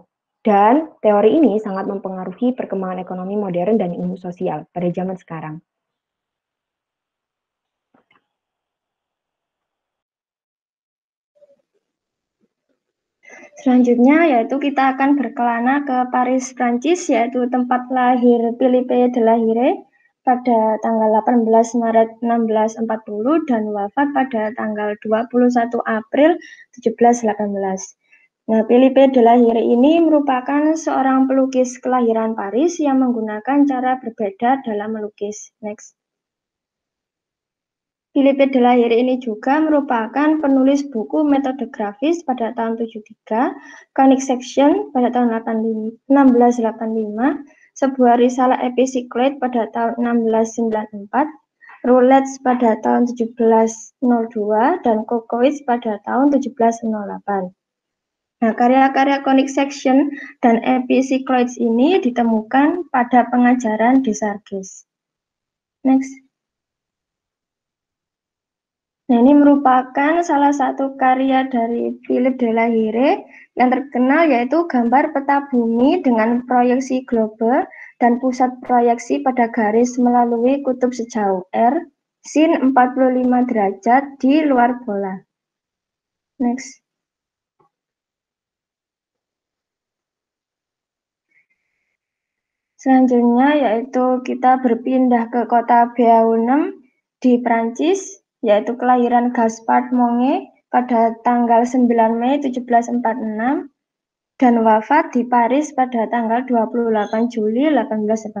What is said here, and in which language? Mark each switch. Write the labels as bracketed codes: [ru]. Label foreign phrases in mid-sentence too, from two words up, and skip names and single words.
[id] Dan teori ini sangat mempengaruhi perkembangan ekonomi modern dan ilmu sosial pada zaman sekarang. Selanjutnya yaitu kita akan berkelana ke Paris, Prancis, yaitu tempat lahir Philippe de la Hire pada tanggal 18 Maret 1640 dan wafat pada tanggal 21 April 1718. Nah, Philippe de la Hire ini merupakan seorang pelukis kelahiran Paris yang menggunakan cara berbeda dalam melukis. Next. Philippe de la Hire ini juga merupakan penulis buku metode grafis pada tahun 73, Conic Section pada tahun 1685, sebuah risalah epicycloid pada tahun 1694, Roulets pada tahun 1702, dan Cocois pada tahun 1708. Nah, karya-karya Conic Section dan epicycloids ini ditemukan pada pengajaran Desargues. Next. Nah, ini merupakan salah satu karya dari Philippe de la Hire yang terkenal yaitu gambar peta bumi dengan proyeksi globe dan pusat proyeksi pada garis melalui kutub sejauh R, sin 45 derajat di luar bola. Next. Selanjutnya yaitu kita berpindah ke kota Beaune di Prancis, yaitu kelahiran Gaspard Monge pada tanggal 9 Mei 1746 dan wafat di Paris pada tanggal 28 Juli 1818.